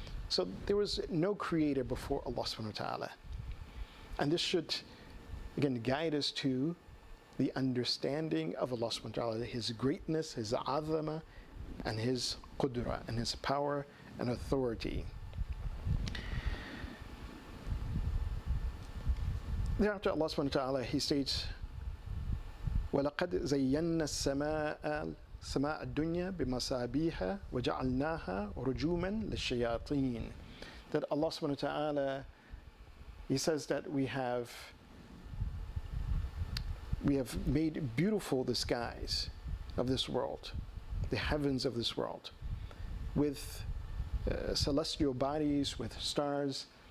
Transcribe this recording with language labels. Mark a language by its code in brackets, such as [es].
[en] So there was no creator before Allah subhanahu wa ta'ala. And this should, again, guide us to the understanding of Allah subhanahu wa ta'ala, His greatness, His azama, and His qudra, and His power and authority. Thereafter, [ar] Allah subhanahu wa ta'ala, [en] He states, [ar] وَلَقَدْ زَيَّنَّا السَّمَاءَ الدُّنْيَا بِمَصَابِيحَ وَجَعَلْنَاهَا رُجُومًا لِلشَّيَاطِينَ. [en] That Allah subhanahu wa ta'ala, He says that we have made beautiful the skies of this world, the heavens of this world, with celestial bodies, with stars.